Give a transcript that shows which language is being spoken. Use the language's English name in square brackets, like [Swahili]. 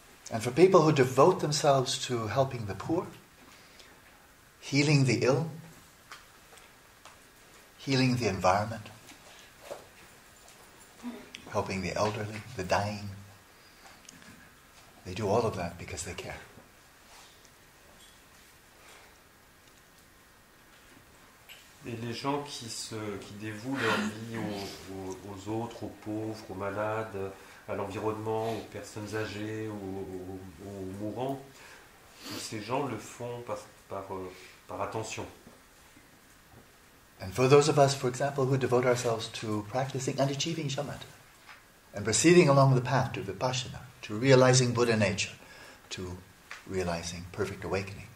[English] And for people who devote themselves to helping the poor, healing the ill, healing the environment, helping the elderly, the dying, they do all of that because they care. [French] Et les gens qui dévouent leur vie aux autres, aux pauvres, aux malades, à l'environnement, aux personnes âgées, aux mourants, tous ces gens le font par attention. [English] And for those of us, for example, who devote ourselves to practicing and achieving shamatha, and proceeding along the path to vipassana, to realizing Buddha nature, to realizing perfect awakening.